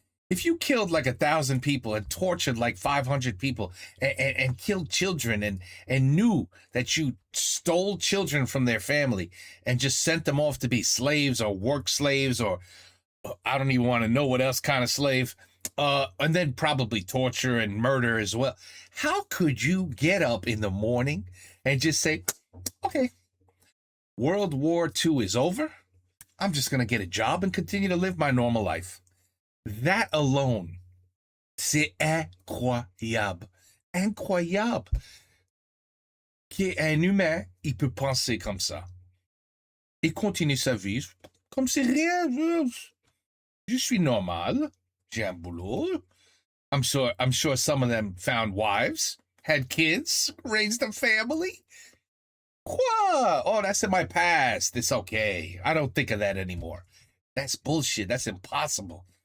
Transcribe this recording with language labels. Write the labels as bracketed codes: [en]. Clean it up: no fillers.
[en] If you killed like 1,000 people and tortured like 500 people and killed children and knew that you stole children from their family and just sent them off to be slaves or work slaves, or I don't even want to know what else kind of slave, and then probably torture and murder as well. How could you get up in the morning and just say, okay, World War II is over. I'm just going to get a job and continue to live my normal life. That alone, [fr] c'est incroyable. Incroyable. Qu'un humain, il peut penser comme ça. Et continue sa vie comme c'est rien. Je suis normal. J'ai un boulot. [en] I'm sure some of them found wives, had kids, raised a family. [fr] Quoi? [en] Oh, that's in my past. It's okay. I don't think of that anymore. That's bullshit. That's impossible.